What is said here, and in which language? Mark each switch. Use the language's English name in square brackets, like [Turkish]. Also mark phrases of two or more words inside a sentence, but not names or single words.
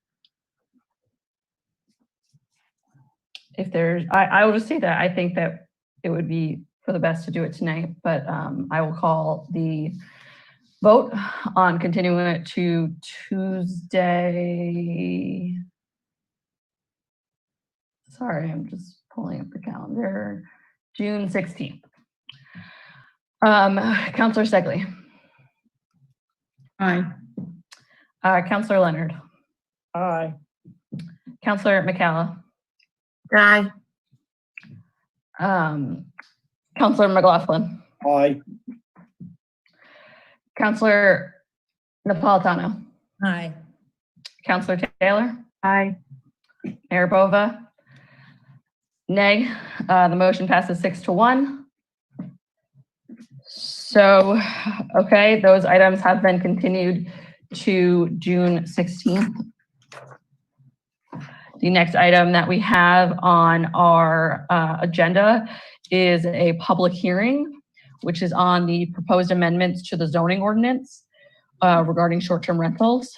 [English] If there's, I will just say that I think that it would be for the best to do it tonight, but I will call the vote on continuing it to Tuesday. Sorry, I'm just pulling up the calendar. June 16th. Councilor Segley. Aye. Councilor Leonard. Aye. Councilor McCalla. Aye. Councilor McLaughlin. Aye. Councilor Napolitano. Aye. Councilor Taylor. Aye. Mayor Bova. Nay. The motion passes 6-1. So, okay, those items have been continued to June 16th. The next item that we have on our agenda is a public hearing, which is on the proposed amendments to the zoning ordinance regarding short-term rentals.